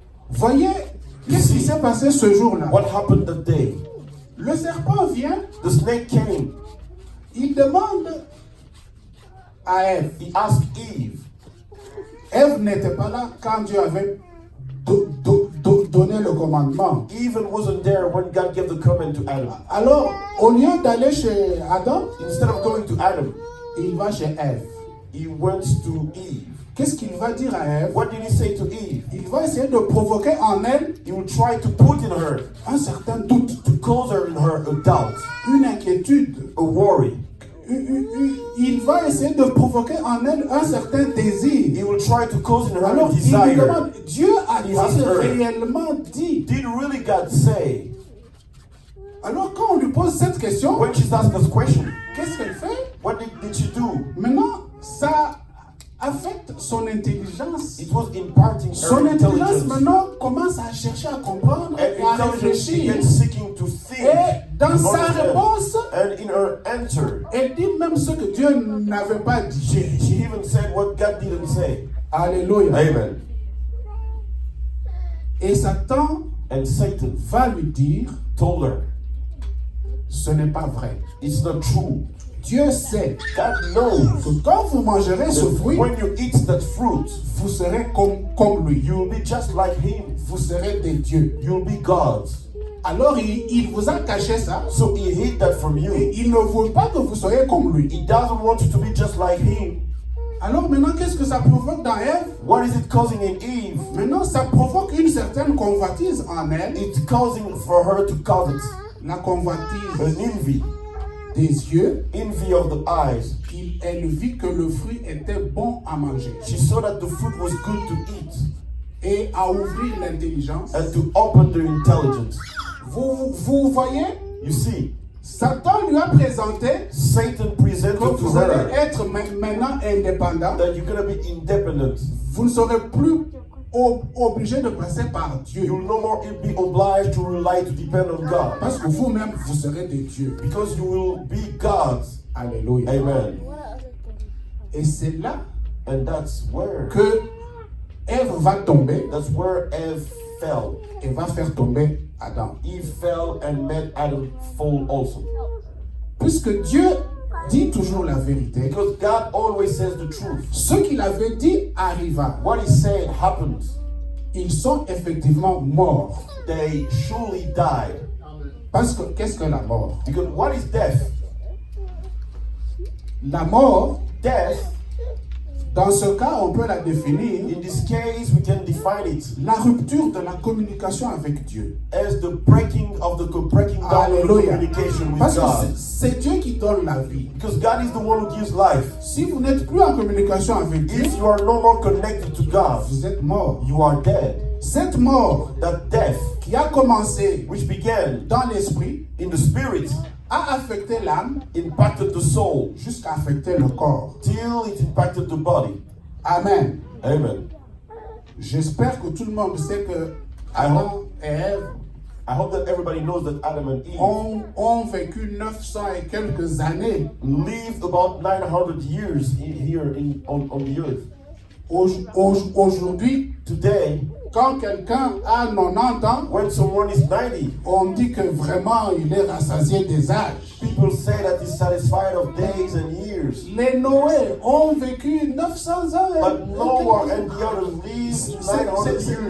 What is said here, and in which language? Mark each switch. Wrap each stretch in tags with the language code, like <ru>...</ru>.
<fr>Voyez, qu'est-ce qui s'est passé ce jour-là?</fr> <en>What happened that day?</en> <fr>Le serpent vient,</fr> <en>The snake came.</en> <fr>il demande à Ève.</fr> <en>He asked Eve.</en> <fr>Ève n'était pas là quand Dieu avait donné le commandement.</fr> <en>Eve wasn't there when God gave the command to Adam.</en> <fr>Alors, au lieu d'aller chez Adam,</fr> <en>Instead of going to Adam,</en> <fr>il va chez Ève.</fr> <en>he went to Eve.</en> <fr>Qu'est-ce qu'il va dire à Ève?</fr> <en>What did he say to Eve?</en> <fr>Il va essayer de provoquer en elle</fr> <en>He would try to put in her,</en> <fr>un certain doute,</fr> <en>to cause her in her a doubt,</en> <fr>une inquiétude.</fr> <en>a worry.</en> <fr>Il va essayer de provoquer en elle un certain désir.</fr> <en>He will try to cause in her</en> <fr>Alors, il lui</fr> <en>desire.</en> <fr>demande, Dieu a-t-il réellement dit?</fr> <en>Did really God say?</en> <fr>Alors, quand on lui pose cette question,</fr> <en>When she's asked this question,</en> <fr>qu'est-ce qu'elle fait?</fr> <en>what did she do?</en> <fr>Maintenant, ça affecte son intelligence.</fr> <en>It was imparting her</en> <fr>Son intelligence</fr> <en>intelligence.</en> <fr>maintenant commence à chercher à comprendre et</fr> <en>And</en> <fr>à</fr> <en>intelligence</en> <fr>réfléchir.</fr> <en>began seeking to think.</en> <fr>Et dans</fr> <en>to</en> <fr>sa</fr> <en>understand.</en> <fr>réponse,</fr> <en>And in her answer,</en> <fr>elle dit même ce que Dieu n'avait pas dit.</fr> <en>she even said what God didn't say.</en> <fr>Alléluia.</fr> <en>Amen.</en> <fr>Et Satan</fr> <en>And Satan</en> <fr>va lui dire,</fr> <en>told her,</en> <fr>ce n'est pas vrai.</fr> <en>it's not true.</en> <fr>Dieu sait</fr> <en>God knows</en> <fr>que quand vous mangerez ce</fr> <en>that</en> <fr>fruit,</fr> <en>when you eat that fruit,</en> <fr>vous serez comme lui.</fr> <en>you will be just like him.</en> <fr>Vous serez des dieux.</fr> <en>You'll be gods.</en> <fr>Alors il vous a caché ça.</fr> <en>So he hid that from you.</en> <fr>Il ne veut pas que vous soyez comme lui.</fr> <en>He doesn't want you to be just like him.</en> <fr>Alors maintenant, qu'est-ce que ça provoque dans Ève?</fr> <en>What is it causing in Eve?</en> <fr>Maintenant, ça provoque une certaine convoitise en elle.</fr> <en>It's causing for her to covet</en> <fr>La convoitise</fr> <en>an envy,</en> <fr>des yeux.</fr> <en>envy of the eyes.</en> <fr>Elle vit que le fruit était bon à manger.</fr> <en>She saw that the fruit was good to eat</en> <fr>Et à ouvrir l'intelligence.</fr> <en>and to open their intelligence.</en> <fr>Vous voyez?</fr> <en>You see,</en> <fr>Satan lui a présenté</fr> <en>Satan</en> <fr>que</fr> <en>presented to</en> <fr>vous allez</fr> <en>her</en> <fr>être maintenant indépendant.</fr> <en>that you're going to be independent.</en> <fr>Vous ne serez plus obligé de passer par Dieu.</fr> <en>You will no more be obliged to rely to depend on God.</en> <fr>Parce que vous-même, vous serez des dieux.</fr> <en>Because you will be God's.</en> <fr>Alléluia.</fr> <en>Amen.</en> <fr>Et c'est là</fr> <en>And that's where</en> <fr>que Ève va tomber</fr> <en>Eve fell.</en> <fr>et va faire tomber Adam.</fr> <en>Eve fell and made Adam fall also.</en> <fr>Puisque Dieu dit toujours la vérité,</fr> <en>Because God always says the truth.</en> <fr>ce qu'il avait dit arriva.</fr> <en>What he said happened.</en> <fr>Ils sont effectivement morts.</fr> <en>They surely died.</en> <fr>Parce que qu'est-ce que la mort?</fr> <en>Because what is death?</en> <fr>La mort,</fr> <en>Death,</en> <fr>dans ce cas, on peut la définir</fr> <en>in this case, we can define it</en> <fr>la rupture de la communication avec Dieu.</fr> <en>as the breaking down of the</en> <fr>Alléluia.</fr> <en>communication with</en> <fr>Parce que</fr> <en>God.</en> <fr>c'est Dieu qui donne la vie.</fr> <en>Because God is the one who gives life.</en> <fr>Si vous n'êtes plus en communication avec Dieu,</fr> <en>If you are no more connected to God,</en> <fr>vous êtes mort.</fr> <en>you are dead.</en> <fr>Cette mort</fr> <en>That death,</en> <fr>qui a commencé</fr> <en>which began</en> <fr>dans l'esprit,</fr> <en>in the spirit,</en> <fr>a affecté l'âme</fr> <en>impacted the soul</en> <fr>jusqu'à affecter le corps.</fr> <en>till it impacted the body.</en> <fr>Amen.</fr> <en>Amen.</en> <fr>J'espère que tout le monde sait que Adam et Ève</fr> <en>I hope that everybody knows that Adam and Eve</en> <fr>ont vécu 900 et quelques années.</fr> <en>lived about 900 years on the earth.</en> <fr>Aujourd'hui,</fr> <en>Today,</en> <fr>quand quelqu'un a 90 ans,</fr> <en>when someone is 90,</en> <fr>on dit que vraiment il est rassasié des âges.</fr> <en>people say that he's satisfied of days and years.</en> <fr>Les Noé ont vécu 900 ans.</fr> <en>But Noah and the others lived 900 years.</en>